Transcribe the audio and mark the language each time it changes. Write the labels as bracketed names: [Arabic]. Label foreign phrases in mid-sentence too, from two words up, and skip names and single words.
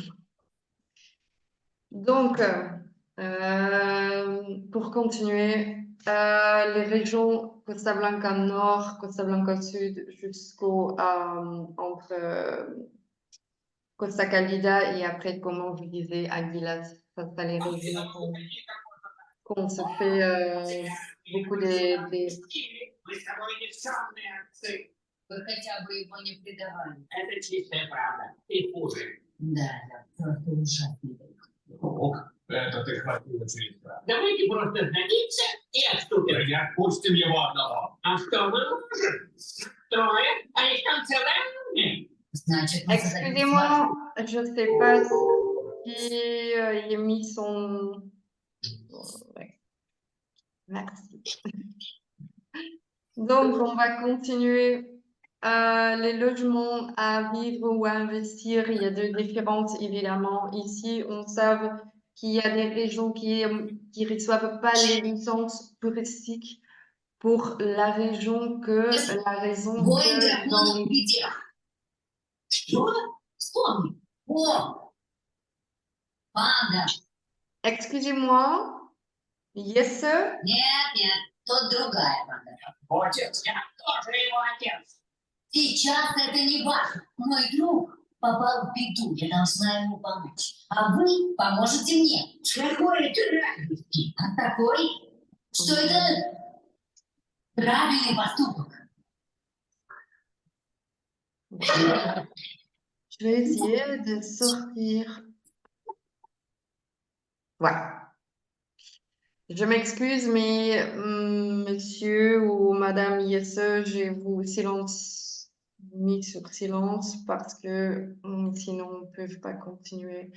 [French] Donc, pour continuer, les régions Costa Blanca Nord, Costa Blanca Sud, jusqu'au entre Costa Calida et après, comment vous disiez, Aguilas, ça c'est les régions qu'on se fait beaucoup des... [Russian] Вы хотя бы его не предавали. Это чистая правда. И хуже. Да, просто ужасный. Ох, это ты хватило через правду. Давайте просто сдадимся и отступим. Да не отпустим его одного. А что мы можем? Трое, а их там целая армия. Значит, мы [French] Excusez-moi, je ne sais pas si il a mis son... Ouais. Merci. Donc, on va continuer. Les logements à vivre ou à investir, il y a deux différences, évidemment. Ici, on sait qu'il y a des régions qui reçoivent pas les licences touristiques pour la raison que [Russian] Воин [French] dans [Russian] драконов в [French] les... [Russian] беде. Что? Вспомни. О, панда. [French] Excusez-moi. [English] Yes, sir. [Russian] Нет, тут другая панда. Отец, я тоже его отец. Сейчас это не важно. Мой друг попал в беду, я должна ему помочь. А вы поможете мне. Какой это разности? А такой, что это правильный поступок. [French] Je vais essayer de sortir. Voilà. Je m'excuse, mais monsieur ou madame Yesse, je vous mis sur silence parce que sinon on ne peut pas continuer.